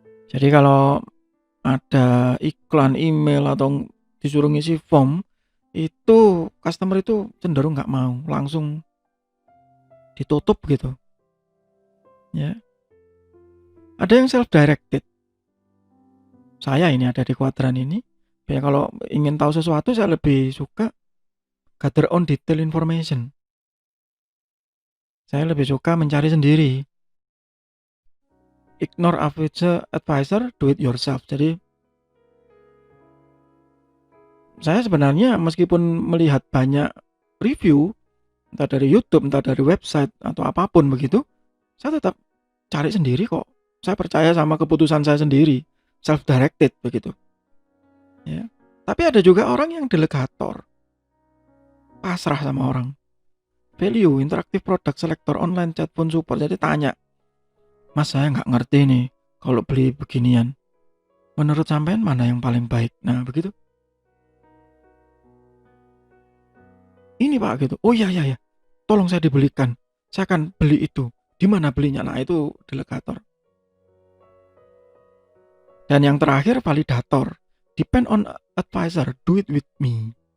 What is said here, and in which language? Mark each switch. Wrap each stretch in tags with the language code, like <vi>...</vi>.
<id>Jadi kalau ada iklan email atau disuruh ngisi form, itu customer itu cenderung nggak mau, langsung ditutup gitu. Ya. Ada yang self directed. Saya ini ada di kuadran ini. Ya kalau ingin tahu sesuatu saya lebih suka</id> <en>gather on detail information.</en> <id>Saya lebih suka mencari sendiri.</id> <en>Ignore advisor, do it yourself.</en> <id>Jadi saya sebenarnya meskipun melihat banyak review, entah dari YouTube, entah dari website atau apapun begitu, saya tetap cari sendiri kok. Saya percaya sama keputusan saya sendiri, self directed begitu. Ya. Tapi ada juga orang yang delegator, pasrah sama orang.</id> <en>Value, interactive product selector, online chat phone support.</en> <id>Jadi tanya, Mas saya nggak ngerti nih kalau beli beginian. Menurut sampean mana yang paling baik? Nah begitu. Ini Pak gitu. Oh iya, tolong saya dibelikan. Saya akan beli itu. Di mana belinya? Nah itu delegator. Dan yang terakhir validator.</id> <en>Depend on advisor, do it with me.</en>